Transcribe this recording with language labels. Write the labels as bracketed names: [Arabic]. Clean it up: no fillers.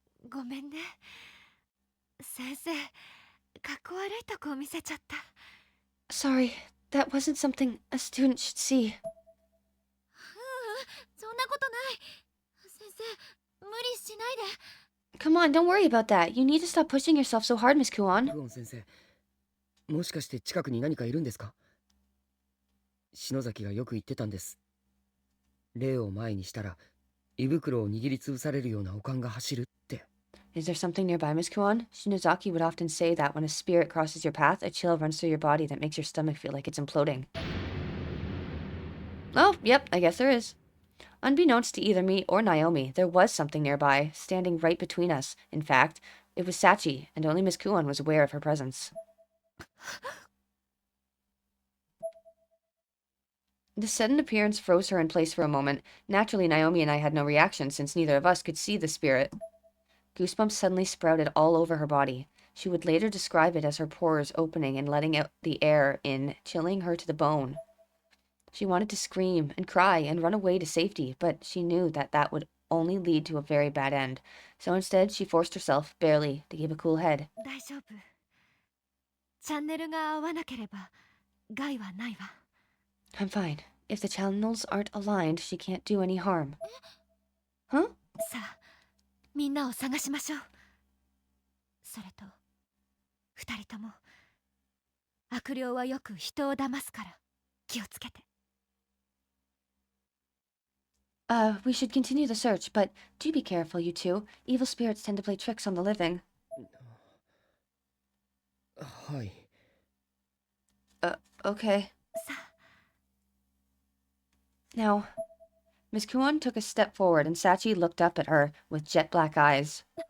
[Japanese] ごめんね先生かっこ悪いとこを見せちゃった [English] Sorry, that wasn't something a student should see. [Japanese] そんなことない先生無理しないで [English] Come on, don't worry about that. You need to stop pushing yourself so hard, Miss Kuon. [Japanese] クオン先生、もしかして近くに何かいるんですか？篠崎がよく言ってたんです。霊を前にしたら胃袋を握りつぶされるような悪感が走るって。 [English] Is there something nearby, Miss Kuon? Shinozaki would often say that when a spirit crosses your path, a chill runs through your body that makes your stomach feel like it's imploding. Oh, yep, I guess there is. Unbeknownst to either me or Naomi, there was something nearby, standing right between us. In fact, it was Sachi, and only Miss Kuon was aware of her presence. The sudden appearance froze her in place for a moment. Naturally, Naomi and I had no reaction since neither of us could see the spirit. Goosebumps suddenly sprouted all over her body. She would later describe it as her pores opening and letting out the air in, chilling her to the bone. She wanted to scream and cry and run away to safety, but she knew that that would only lead to a very bad end. So instead, she forced herself, barely, to keep a cool head. [Japanese] 大丈夫チャンネルが合わなければ害はないわ [English] I'm fine. If the channels aren't aligned, she can't do any harm. Huh? [Japanese] さあみんなを探しましょうそれと二人とも悪霊はよく人を騙すから気をつけて [English] We should continue the search, but do be careful, you two. Evil spirits tend to play tricks on the living. [Japanese] はい。 [English] Okay. Now, Miss Kuon took a step forward and Sachi looked up at her with jet black eyes.